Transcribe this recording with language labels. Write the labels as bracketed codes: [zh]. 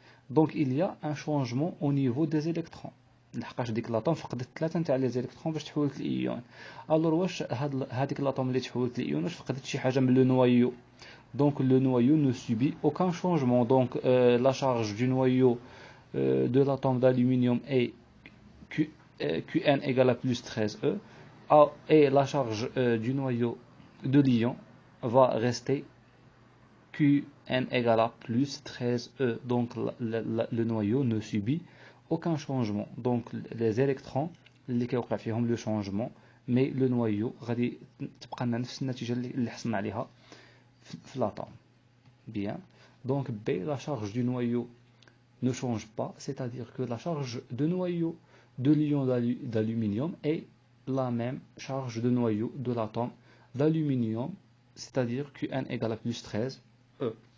[fr] Donc il y a un changement au niveau des électrons. [ar] لحقاش ديك لاطوم فقدت 3 نتاع لي زيليكترون باش تحولت لايون. الور واش هذيك لاطوم اللي تحولت لايون واش فقدت شي حاجه من لو نويو؟ دونك لو نويو [fr] ne subit aucun changement. Donc la charge du noyau de l'atome d'aluminium est Qn égale à plus 13E, et la charge du noyau de l'ion va rester Qn égale à plus 13E. Donc le noyau ne subit aucun changement. Donc les électrons [ar] اللي كيوقع فيهم [fr] le changement, mais le noyau [ar] غادي تبقى لنا نفس النتيجه اللي حصلنا عليها في l'atome. [fr] Bien. Donc B, la charge du noyau ne change pas, c'est-à-dire que la charge de noyau de l'ion d'aluminium est la même charge de noyau de l'atome d'aluminium, c'est-à-dire Qn égale à plus 13E.